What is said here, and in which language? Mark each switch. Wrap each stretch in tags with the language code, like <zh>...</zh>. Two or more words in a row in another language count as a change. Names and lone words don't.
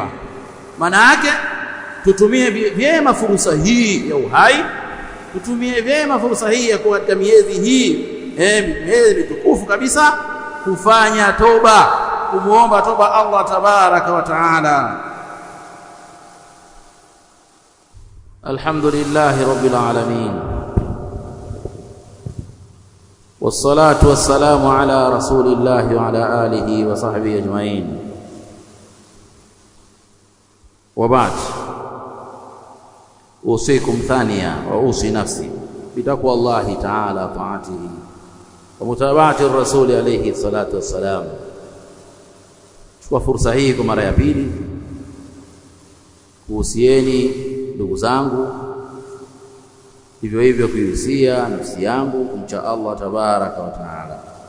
<sw>Maana yake tutumie vyema fursa hii ya uhai, tutumie vyema fursa hii ya kuwa katika miezi hii miezi mitukufu kabisa, kufanya toba, kumuomba toba Allah</sw> <ar>تبارك وتعالى. الحمد لله رب العالمين، والصلاة والسلام على رسول الله وعلى آله وصحبه أجمعين. وبعد، أوصيكم ثانية وأوصي نفسي بتقوى الله تعالى طاعته ومتابعة الرسول عليه الصلاة والسلام.</ar> <sw>Chukua fursa hii kwa mara ya pili kuhusieni ndugu zangu, hivyo hivyo kuhusia nafsi yangu kumcha Allah</sw> <ar>تبارك وتعالى.</ar>